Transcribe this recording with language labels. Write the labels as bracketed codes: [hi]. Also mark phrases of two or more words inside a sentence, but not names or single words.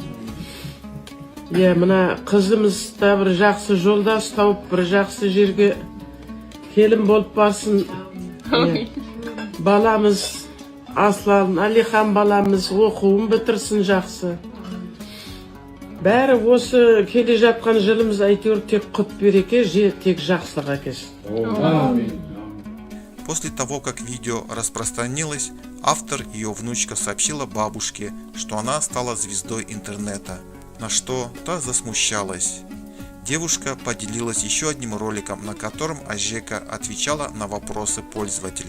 [kk] Мына қызымыз да бір жақсы жолдас тауып, бір жақсы жерге келін болып барсын. Баламыз Аслан, Алихан баламыз оқуын бітірсін жақсы. Бәрі осы келе жатқан жылымыз айтыр тек құт береке, тек жақсылық әкелсін. [ru] После того, как видео распространилось, автор и ее внучка сообщила бабушке, что она стала звездой интернета, на что та засмущалась. Девушка поделилась еще одним роликом, на котором Ажека отвечала на вопросы пользователей.